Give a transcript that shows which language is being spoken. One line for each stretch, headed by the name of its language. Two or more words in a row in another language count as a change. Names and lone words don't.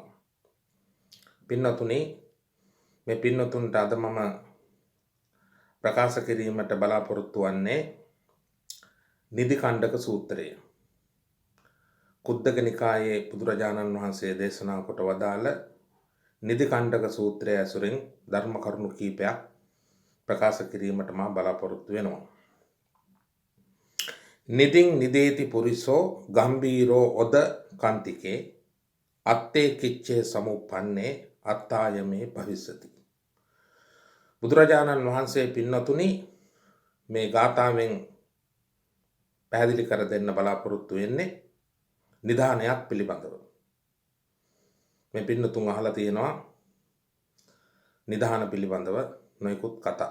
Sinhala: පින්නතුනි, මේ පින්නතුන්ට අද මම ප්‍රකාශ කිරීමට බලාපොරොත්තු වන්නේ නිදිකණ්ඩක සූත්‍රය. කුද්දක නිකායේ බුදුරජාණන් වහන්සේ දේශනා කොට වදාළ නිදිකණ්ඩක සූත්‍රය ඇසුරින් ධර්ම කරුණු කීපයක් ප්‍රකාශ කිරීමට මා බලාපොරොත්තු වෙනවා.
Pali: නිදින් නිදේති පුරිසෝ ගම්බීරෝ ඔද කන්තිකේ අත්තේ කිච්චේ සමුප්පන්නේ අත්තායමේ භවිස්සති.
Sinhala: බුදුරජාණන් වහන්සේ පින්නතුනි මේ ගාථාවෙන් පැහැදිලි කර දෙන්න බලාපොරොත්තු වෙන්නේ නිධානයක් පිළිබඳව. මේ පින්නතුන් අහලා තියෙනවා නිධාන පිළිබඳව නොයෙකුත් කතා.